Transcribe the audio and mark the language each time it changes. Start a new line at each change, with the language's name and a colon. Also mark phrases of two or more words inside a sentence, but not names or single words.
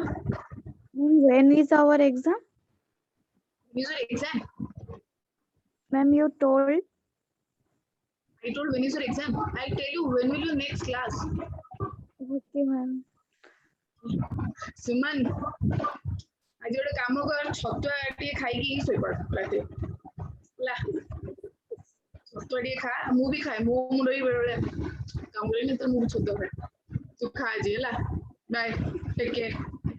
English: when is our exam? When is your exam? Ma'am, you told. I told when is your exam. I'll tell you when will your next class. Okay, ma'am. Suman,
Odia: आज ଗୋଟେ କାମ କର ଛତୁଆ ଟିକେ ଖାଇକି ଶୋଇପଡ଼ ରାତି ହେଲା ଛତୁଆ ଟିକେ ଖା ମୁଁ ବି ଖାଏ ମୋ ମୁଣ୍ଡ ବି ବେଳେ ବେଳେ କାମ କରେନି ତ ମୁଁ ବି ଛତୁଆ ଖାଏ ତୁ ଖା ଆଜି ହେଲା
English: bye take care